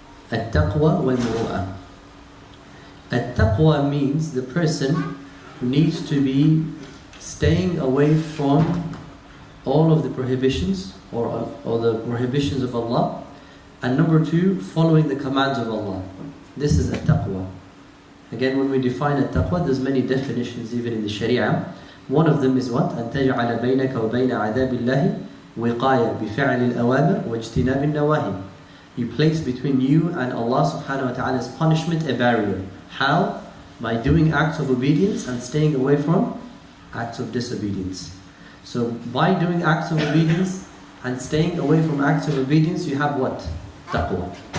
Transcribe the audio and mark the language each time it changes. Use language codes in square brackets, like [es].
[en] At-taqwa wal-muru'ah. At-taqwa means the person needs to be staying away from all of the prohibitions or the prohibitions of Allah. And number two, following the commands of Allah. This is at-taqwa. Again, when we define at-taqwa, there's many definitions even in the Sharia. One of them is what? [ar] أن تجعل بينك وبين عذاب الله وقاية بفعل الأوامر واجتناب النواهي. [en] You place between you and Allah subhanahu wa ta'ala's punishment a barrier. How? By doing acts of obedience and staying away from acts of disobedience. So by doing acts of obedience and staying away from acts of obedience, you have what? Taqwa.